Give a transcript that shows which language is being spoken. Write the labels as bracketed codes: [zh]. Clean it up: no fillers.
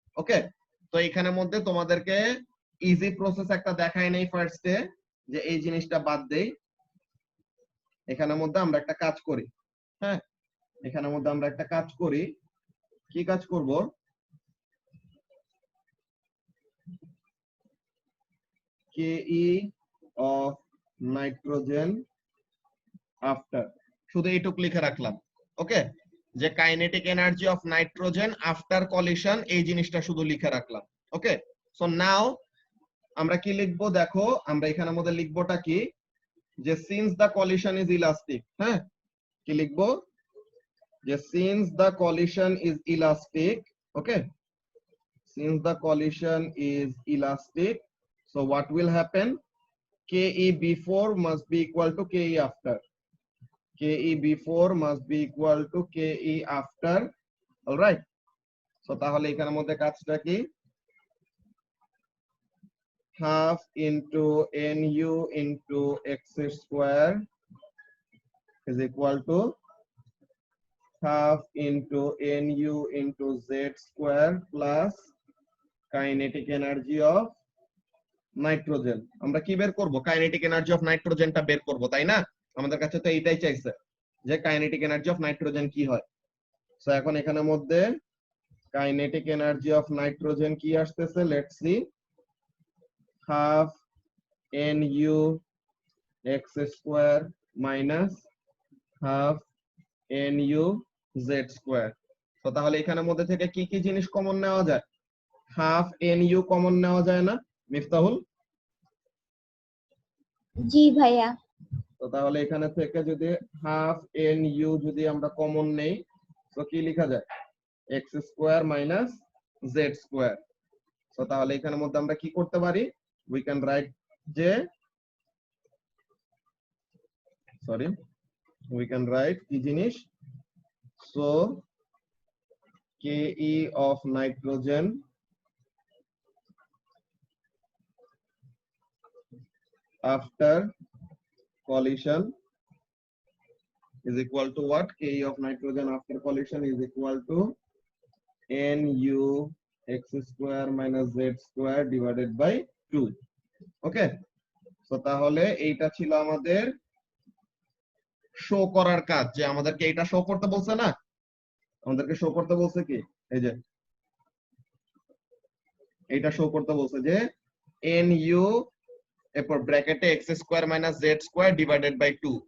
[bn] ওকে, তো এখানের মধ্যে তোমাদেরকে ইজি প্রসেস একটা দেখাই নেই ফার্স্টে, যে এই জিনিসটা বাদ দেই, এখানের মধ্যে আমরা একটা কাজ করি, হ্যাঁ এখানের মধ্যে আমরা একটা কাজ করি, কি কাজ করব, [en] ke of nitrogen after, [bn] শুধু এইটুক লিখে রাখলাম। [en] okay, যে kinetic energy of nitrogen after collision, [bn] এই জিনিসটা শুধু লিখে রাখলাম। ওকে, সো নাও আমরা কি লিখবো, দেখো আমরা এখানের মধ্যে লিখবোটা কি, যে [en] since the collision is elastic, [bn] হ্যাঁ কি লিখবো, [en] যে since the collision is elastic, okay since the collision is elastic, so what will happen, ke before must be equal to ke after, ke before must be equal to ke after, all right, so [bn] তাহলে এখানের মধ্যে কাজটা কি, [en] half into nu into x square is equal to half into nu into z square plus kinetic energy of nitrogen. [bn] আমরা কি বের করব, kinetic energy of নাইট্রোজেনটা বের করব, তাই না, আমাদের কাছে তো এইটাই চাইছে যে [en] kinetic energy of nitrogen [bn] কি হয়। সো এখন এখানের মধ্যে কাইনেটিক এনার্জি অফ নাইট্রোজেন কি আসতেছে, let's see, half nu x square minus half nu z square. তো তাহলে এখানের মধ্যে থেকে কি কি জিনিস কমন নেওয়া যায়, হাফ nu কমন নেওয়া যায় না মিফতাহুল? জি ভাইয়া। তো তাহলে এখানে থেকে যদি হাফ nu যদি আমরা কমন নেই তো কি লেখা যায়, x square minus z square. তো তাহলে এখানের মধ্যে আমরা কি করতে পারি, [en] we can write [bn] যে সরি উই ক্যান রাইট কি জিনিস, so ke of nitrogen [en] after collision is equal to what, ke of nitrogen after collision is equal to nu x square minus z square divided by 2। [bn] ওকে, তো তাহলে এইটা ছিল আমাদের show করার কাজ, যে আমাদেরকে এটা শো করতে বলছে না, আমাদেরকে শো করতে বলছে কি, এই যে এইটা শো করতে বলছে যে nu এরপর ব্র্যাকেটে x square minus z square divided by 2।